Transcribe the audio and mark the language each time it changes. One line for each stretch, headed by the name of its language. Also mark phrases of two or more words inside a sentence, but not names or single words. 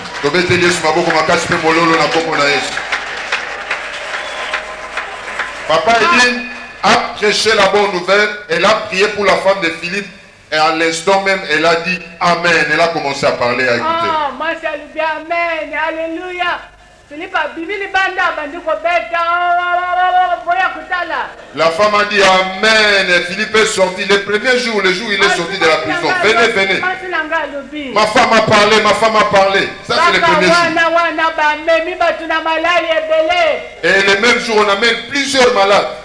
French: Papa Edine a prêché la bonne nouvelle. Elle a prié pour la femme de Philippe. Et à l'instant même, elle a dit Amen. Elle a commencé à parler, à écouter. Moi, ça lui dit Amen. Alléluia. Philippe a bibi li banda bandiko beta. La femme a dit Amen. Philippe est sorti le premier jour, le jour où il est sorti de la prison. Venez, venez. Ma femme a parlé, ma femme a parlé. Ça c'est le premier jour. Et le même jour, on amène plusieurs malades.